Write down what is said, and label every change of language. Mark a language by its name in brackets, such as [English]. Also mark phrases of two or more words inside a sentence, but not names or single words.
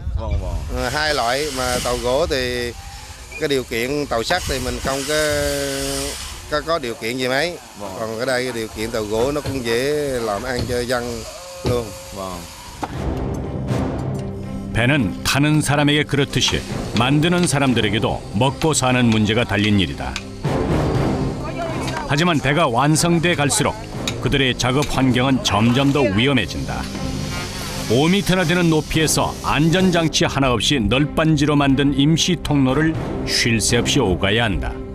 [Vietnamese] Hai loại mà tàu gỗ thì cái điều kiện tàu sắt thì mình không có điều kiện gì mấy. Còn ở đây cái điều kiện tàu gỗ nó cũng dễ làm ăn cho dân luôn. [Korean] 배는 타는 사람에게 그렇듯이 만드는 사람들에게도 먹고 사는 문제가 달린 일이다. 하지만 배가 완성돼 갈수록 그들의 작업 환경은 점점 더 위험해진다. 5m나 되는 높이에서 안전장치 하나 없이 널빤지로 만든 임시 통로를 쉴 새 없이 오가야 한다.